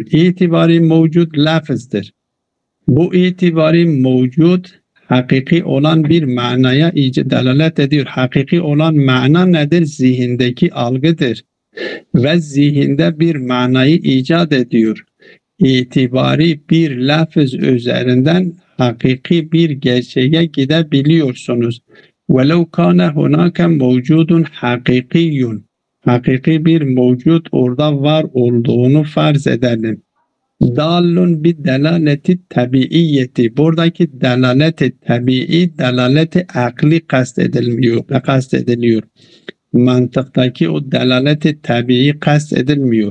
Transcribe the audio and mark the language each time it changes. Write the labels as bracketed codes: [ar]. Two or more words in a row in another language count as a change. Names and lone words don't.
[tr] İtibari mevcut lafızdır. Bu itibari mevcut hakiki olan bir manaya delalet ediyor. Hakiki olan mana nedir? Zihindeki algıdır. Ve zihinde bir manayı icat ediyor. İtibari bir lafız üzerinden hakiki bir gerçeğe gidebiliyorsunuz. [ar] وَلَوْ كَانَ هُنَاكَ مَوْجُودٌ حَقِيقِيٌّ [tr] Hakiki bir mevcut orada var olduğunu farz edelim. [ar] دال بدلالة طبيعية. [tr] Buradaki delaleti tabii, delaleti akli kastediliyor. Mantıktaki o delaleti tabii kastedilmiyor.